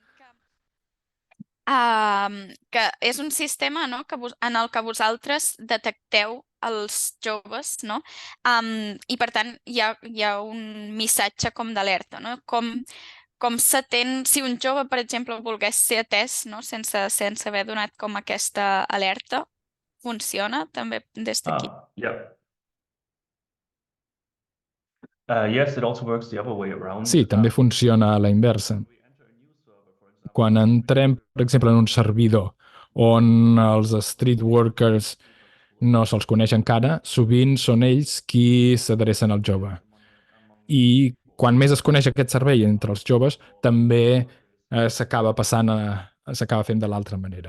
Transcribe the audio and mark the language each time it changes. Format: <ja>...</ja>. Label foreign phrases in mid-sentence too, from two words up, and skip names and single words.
<ca>Que és un sistema, no, en el que vosaltres detecteu els joves, no? I per tant hi ha un missatge com d'alerta, no? Com s'atén, si un jove, per exemple, volgués ser atès, no? sense haver donat com aquesta alerta, funciona també des d'aquí?</ca> <en>Yeah. Yes, it also works the other way around.</en> <ca>Sí, també funciona a la inversa. Quan entrem, per exemple, en un servidor on els</ca> <en>street workers</en> <ca>no se'ls coneix encara, sovint són ells qui s'adrecen al jove. I quan més es coneix aquest servei entre els joves, també s'acaba fent de l'altra manera.</ca>